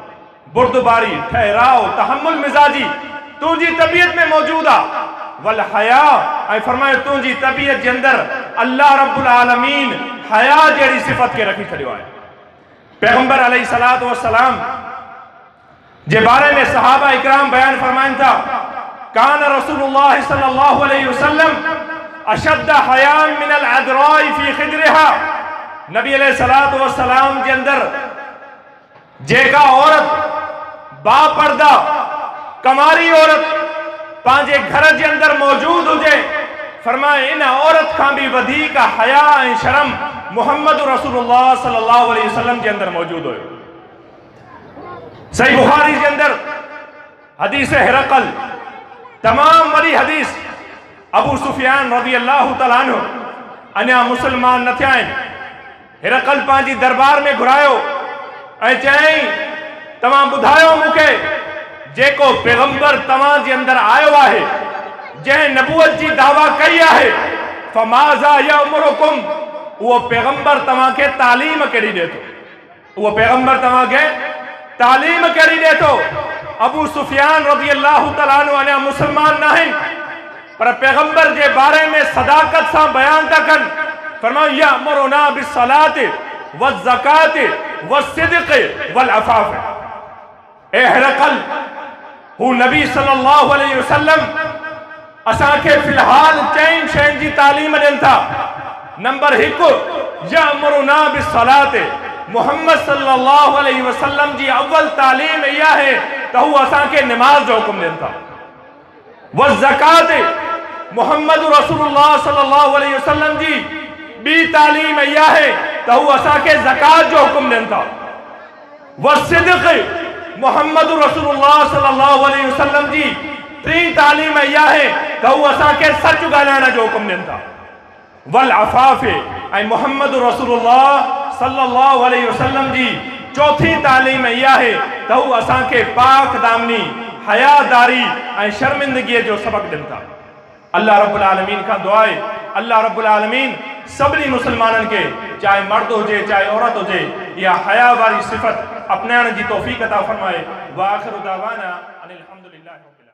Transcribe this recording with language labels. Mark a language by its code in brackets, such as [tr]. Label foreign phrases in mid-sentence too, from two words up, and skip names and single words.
[sd] बुर्दबारी, ठहराव, तहम्मुल मिजाजी तुंहिंजी तबीयत में मौजूदु आहे। [ar] والحياء, [sd] ऐं फरमायो तुंहिंजी तबीयत जे अंदर [ar] الله رب العالمين [sd] हया जहिड़ी सिफ़त खे रखी छॾियो आहे। पैगंबर [ar] عليه الصلاة والسلام [sd] जे बारे में सहाबा इकराम बयान फरमाइनि था, [ar] كان رسول الله صلى الله عليه وسلم أشد حياء من العذراء في خدرها. [sd] नबी [ar] عليه الصلاة والسلام [sd] जे अंदर जेका औरत बापर्दा कमारी औरत पंहिंजे घर जे अंदर मौजूद हुजे, फरमाए इन औरत खां भी वधीक हया ऐं शर्म [ar] محمد رسول الله صلى الله عليه وسلم [sd] जे अंदर मौजूद हुयो। सही बुखारी जे अंदर हदीस हिरकल, तमाम वॾी हदीस। अबू सुफियान [ar] رضي الله تعالى عنه [sd] अञा मुसलमान न थिया आहिनि। हिरकल पंहिंजी दरबार में घुरायो ऐं चयईं, तव्हां ॿुधायो मूंखे जेको पैगंबर तव्हां जे अंदर आयो आहे, जंहिं नबूअत जी दावा कई आहे, [ar] فماذا يأمركم, [sd] उहो पैगंबर तव्हांखे तालीम कहिड़ी ॾिए थो? उहो पैगंबर तव्हांखे तालीम कहिड़ी ॾिए थो? अबू सुफियान [ar] رضي الله تعالى عنه [sd] अञा मुसलमान न आहिनि, पर पैगंबर जे बारे में सदाकत सां बयान था कनि। [ar] फरमायो يأمرنا بالصلاة والزكاة والصدق والعفاف. [sd] ए हिरकल, हू नबी [ar] صلى الله عليه وسلم [sd] असांखे फिलहाल चइनि शयुनि जी तालीम ॾियनि था। नंबर 1, [ar] يأمرنا بالصلاة, محمد صلى الله عليه وسلم [sd] जी अव्वल तालीम इहा है त हू असांखे निमाज़ जो हुकुम ॾियनि था। वज़्ज़काति, [ar] محمد رسول الله صلى الله عليه وسلم [sd] जी ॿी तालीम इहा है त हू असांखे ज़कात जो हुकुम ॾियनि था। वस्सिद्क़ि, [ar] محمد رسول الله صلى الله عليه وسلم [sd] जी टीं तालीम इहा है त हू असांखे सच ॻाल्हाइण जो हुकुम ॾियनि था। [ar] والعفاف, [sd] ऐं [ar] محمد رسول الله صلى الله عليه وسلم [sd] जी चौथी तालीम इहा है त हू असांखे पाक दामनी, हयादारी ऐं शर्मिंदगीअ जो सबक़ ॾियनि था। [ar] الله رب العالمين [sd] खां दुआ आहे, [ar] الله رب العالمين [sd] सभिनी मुसलमाननि खे, चाहे मर्द हुजे चाहे औरत हुजे, इहा हया वारी सिफ़त अपनाइण जी तौफ़ीक़ अता फ़रमाए। [ar] وآخر دعوانا أن الحمد لله رب العالمين.